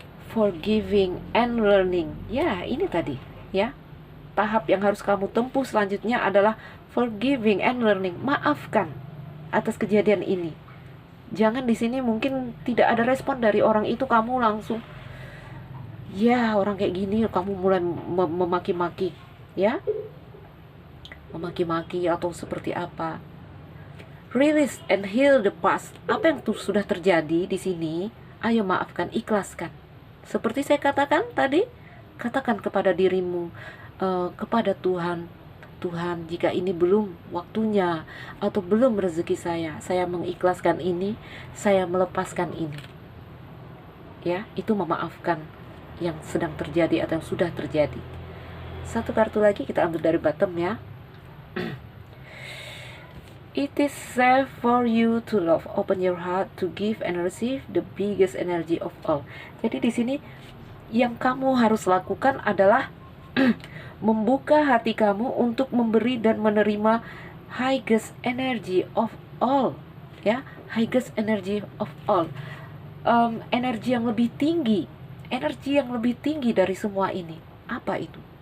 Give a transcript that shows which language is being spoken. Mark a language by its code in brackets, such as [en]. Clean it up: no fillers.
[en] Forgiving and learning. [id] Ya, ini tadi, ya. Tahap yang harus kamu tempuh selanjutnya adalah forgiving and learning. Maafkan atas kejadian ini. Jangan di sini mungkin tidak ada respon dari orang itu, kamu langsung, ya orang kayak gini, kamu mulai memaki-maki, ya, memaki-maki atau seperti apa. [en] Release and heal the past. [id] Apa yang sudah terjadi di sini, ayo maafkan, ikhlaskan. Seperti saya katakan tadi, katakan kepada dirimu, kepada Tuhan, Tuhan, jika ini belum waktunya atau belum rezeki saya mengikhlaskan ini, saya melepaskan ini. Ya, itu memaafkan yang sedang terjadi atau yang sudah terjadi. Satu kartu lagi kita ambil dari bottom ya. [en] It is safe for you to love. Open your heart to give and receive the biggest energy of all. [id] Jadi di sini yang kamu harus lakukan adalah membuka hati kamu untuk memberi dan menerima [en] highest energy of all, [id] ya, highest energy of all, energi yang lebih tinggi, energi yang lebih tinggi dari semua ini. Apa itu?